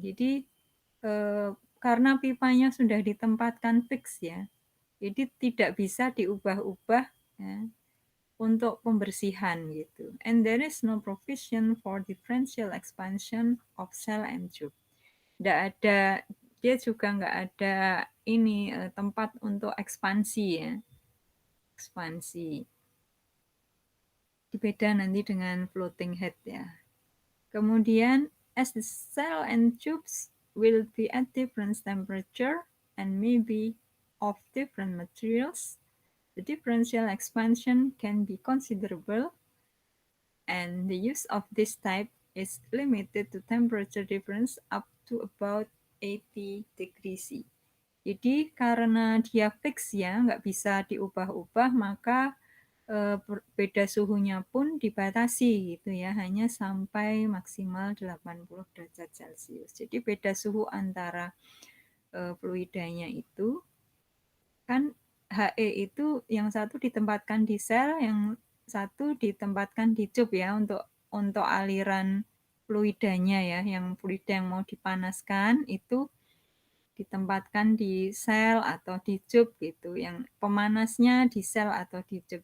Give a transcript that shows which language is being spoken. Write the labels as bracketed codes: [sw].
[id] Jadi karena pipanya sudah ditempatkan fix ya, jadi tidak bisa diubah-ubah ya, untuk pembersihan gitu. [en] And there is no provision for differential expansion of cell and tube. [id] Nggak ada, dia juga nggak ada ini tempat untuk ekspansi ya, ekspansi. Beda nanti dengan floating head ya. [en] Kemudian, as the cell and tubes will be at different temperature and maybe of different materials, the differential expansion can be considerable, and the use of this type is limited to temperature difference up to about 80 degrees C. [id] Jadi karena dia fix ya, nggak bisa diubah-ubah, maka beda suhunya pun dibatasi gitu ya, hanya sampai maksimal 80 derajat Celcius. Jadi beda suhu antara fluidanya itu kan HE itu yang satu ditempatkan di sel, yang satu ditempatkan di tube ya, untuk aliran fluidanya ya, yang fluida yang mau dipanaskan itu ditempatkan di sel atau di tube gitu, yang pemanasnya di sel atau di tube.